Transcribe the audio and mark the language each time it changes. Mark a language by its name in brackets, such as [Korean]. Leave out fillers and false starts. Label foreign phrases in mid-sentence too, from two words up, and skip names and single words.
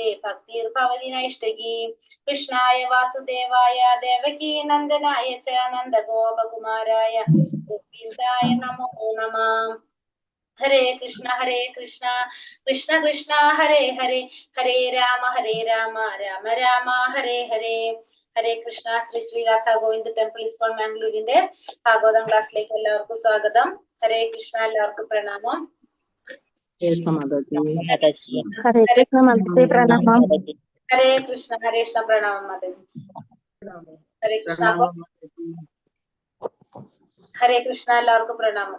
[Sanskrit] भक्तिर् भवति नैष्ठिकी कृष्णाय वासुदेवाय देवकी नन्दनाय च नन्द गोप कुमाराय गोविन्दाय नमो नमः हरे कृष्ण कृष्ण कृष्ण हरे हरे हरे राम राम राम हरे हरे हरे कृष्ण Sri Sri Radha Govinda Temple ISKCON Mangalore Bhagavatam [Malayalam] ക്ലാസ്സിലേക്ക് എല്ലാവർക്കും സ്വാഗതം. [Sanskrit] ഹരേ കൃഷ്ണ, [Malayalam] എല്ലാവർക്കും പ്രണാമം. ഹരേ കൃഷ്ണ പ്രണാമം മാതാജി. [Sanskrit] ഹരേ കൃഷ്ണ. ഹരേ കൃഷ്ണ, [Malayalam] എല്ലാവർക്കും പ്രണാമം.